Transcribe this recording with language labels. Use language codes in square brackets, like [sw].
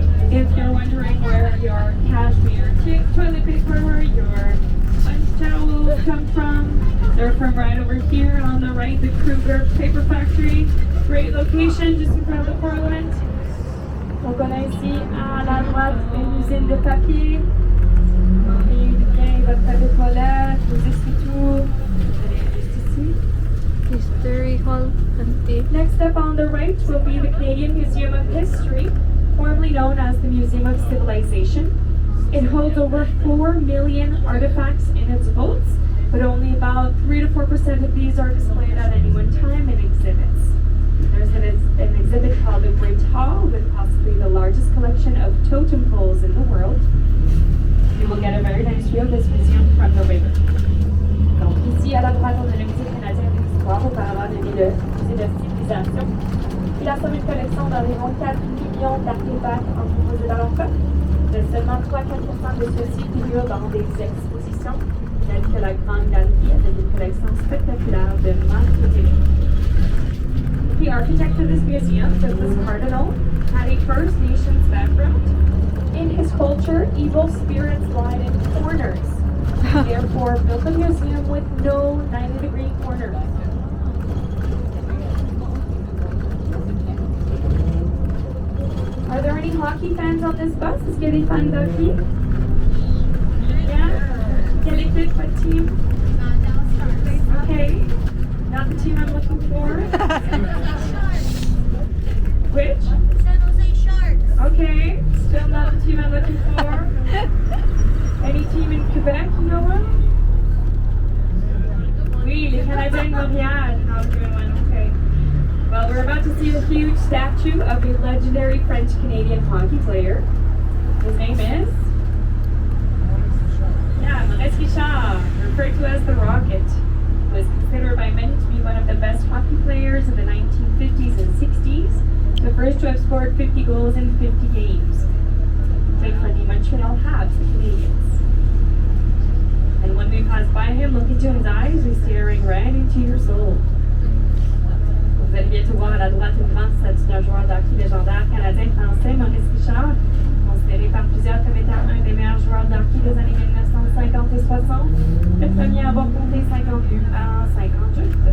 [en] If you're wondering where your cashmere toilet paper, your sponge towels come from, they're from right over here on the right, the Kruger Paper Factory. Great location just in front of the Parliament. [fr] Donc on a ici à la droite une usine de papier. Ayez bien votre papier de toilette, vos essuie-tout. Juste ici. [en] History Hall. Next up on the right will be the Canadian Museum of History, formerly known as the Museum of Civilization. It holds over 4 million artifacts in its vaults, but only about 3 to 4% of these are displayed at any one time in exhibits. There's an exhibit called the Great Hall with possibly the largest collection of totem poles in the world. You will get a very nice view of this museum from the river. [fr] Donc ici à la droite, on a le Musée canadien de l'histoire, auparavant devenu le Musée de civilisation. Il a une collection d'environ 4 millions d'artefacts entreposés dans leur coffre. Mais seulement 3-4% de ceux-ci figurent dans des expositions, telles que la Grande Galerie avec une collection spectaculaire de marques. [en] We architect of this museum, Douglas Cardinal, had a First Nations background. In his culture, evil spirits lied in corners. He therefore built a museum with no 90-degree corners. Are there any hockey fans on this bus? [fr] Est-ce qu'il y a des fans de hockey? [en] Yeah? [fr] Quelle équipe, [en] what team? Okay. Not the team I'm looking for. Which? San Jose Sharks. Okay. Still not the team I'm looking for. Any team in Quebec, you know of? [fr] Oui, les Canadiens de Montréal. [en] Oh, good one. Okay. Well, we're about to see a huge statue of a legendary French-Canadian hockey player. His name is? Yeah, Marese Richard, referred to as the Rocket. Was considered by many to be one of the best hockey players in the 1950s and 60s, the first to have scored 50 goals in 50 games. Played for the Montreal Habs, the Canadiens. And when we pass by him, look into his eyes, he's staring right into your soul. [fr] Vous allez bientôt voir à la droite une grande statue d'un joueur d'hockey légendaire canadien-français, Marese Richard, considéré par plusieurs comme étant un des meilleurs joueurs d'hockey des années 1950 et 60, le premier à avoir compté 50 buts en 58.